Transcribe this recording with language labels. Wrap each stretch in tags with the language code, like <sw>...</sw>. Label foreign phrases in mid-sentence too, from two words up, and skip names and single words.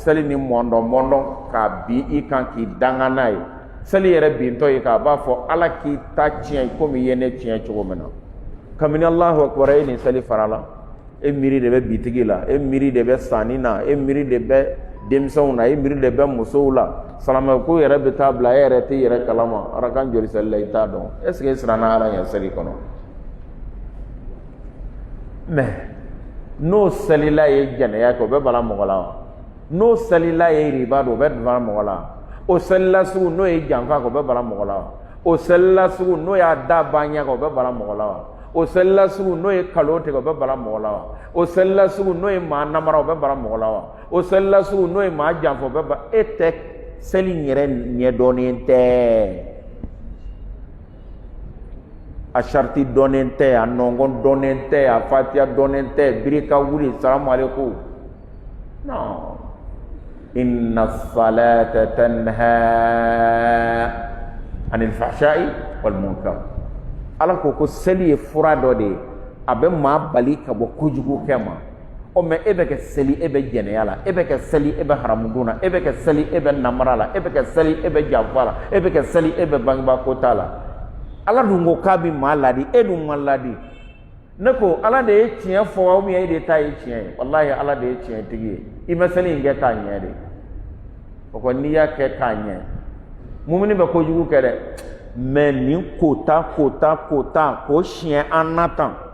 <bm>seli ni mɔndɔn k'a bin i kan k'i danga n'a ye seli yɛrɛ bintɔ ye k'a b'a fɔ ala k'i ta tiɲɛ komi i ye ne tiɲɛ cogo min na kabini</bm> <ar>الله أكبر</ar> <bm>e nin seli fara la e miiri de bɛ bitigi la e miiri de bɛ sanni na e miiri de bɛ denmisɛnw na e miiri de bɛ musow la salamako yɛrɛ bɛ taa bila e yɛrɛ tɛ yɛrɛ kalama arakan joli seli la i t'a dɔn</bm> <fr>est ce que</fr> <bm>e siranna ala ɲɛ seli kɔnɔ mais n'o selila ye jɛnɛya kɛ o bɛ bala mɔgɔ la wa n'o selila ye riba don o bɛ bala mɔgɔ la o selila sugu n'o ye janfa kɛ o bɛ bala mɔgɔ la wa o selila sugu n'o y'a da ba ɲɛ kɛ o bɛ bala mɔgɔ la wa o selila sugu n'o ye kalo tigɛ o bɛ bala mɔgɔ la wa o selila sugu n'o ye maa namara o bɛ bala mɔgɔ la wa o selila sugu n'o ye maa janfa o bɛ bala e tɛ seli yɛrɛ ɲɛdɔnnen tɛ a sariti dɔnnen tɛ a nɔngɔn dɔnnen tɛ a fatiya dɔnnen tɛ birika wuli</bm> <ar>السلام عليكم</ar> <bm>non</bm> <ar>إن الصلاة تنهى عن الفحشاء والمنكر</ar> <bm>ala ko seli ye fura dɔ de ye a bɛ maa bali ka bɔ kojugu kɛ ma o mɛ e bɛ kɛ seli e bɛ jɛnɛya la e bɛ kɛ seli e bɛ haramudun na e bɛ kɛ seli e bɛ namara la e bɛ kɛ seli e bɛ janfa la e bɛ kɛ seli e bɛ bangebaa kota la ala dun ko k'a bɛ maa ladi e dun ma ladi ne ko ala de ye tiɲɛ fɔ</bm> <fr>ou bien</fr> <bm>e de ta ye tiɲɛ ye wallahi ala de ye tiɲɛ tigi ye i ma seli in kɛ k'a ɲɛ de o ko n'i y'a kɛ k'a ɲɛ mumini bɛ kojugu kɛ dɛ mais nin kota k'o siɲɛ an na tan</bm>